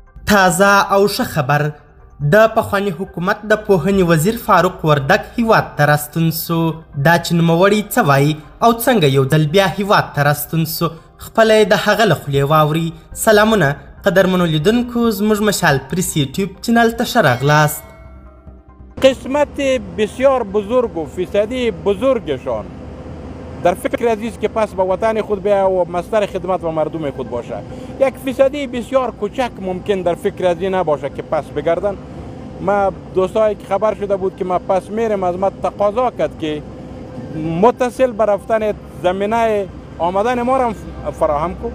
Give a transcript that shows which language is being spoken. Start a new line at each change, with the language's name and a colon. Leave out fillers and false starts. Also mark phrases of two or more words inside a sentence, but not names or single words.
Pashto: تازه او ښه خبر د پخواني حکومت د پوهنې وزیر فاروق وردګ هیواد ته راستون سو. دا چې نوموړی څه وایي او څنګه یو ځل بیا هیواد ته راستون سو خپله یې د هغه له خولې واوري. سلامونه قدرمنو لیدونکو، زموږ مشال پریس یوتیوب چینل ته ښه راغلاست.
Persian: قسمت بسیار بزرگ و فیصدی بزرگشان در فکر عزیز که پس به وطن خود بیا و مصدر خدمت و مردم خود باشه. یک فیصدی بسیار کوچک ممکن در فکر از این نباشه که پس بگردن. ما دوستایی که خبر شده بود که ما پس میرم از ما تقاضا کرد که متصل به رفتن زمینه آمدن ما را فراهم کو.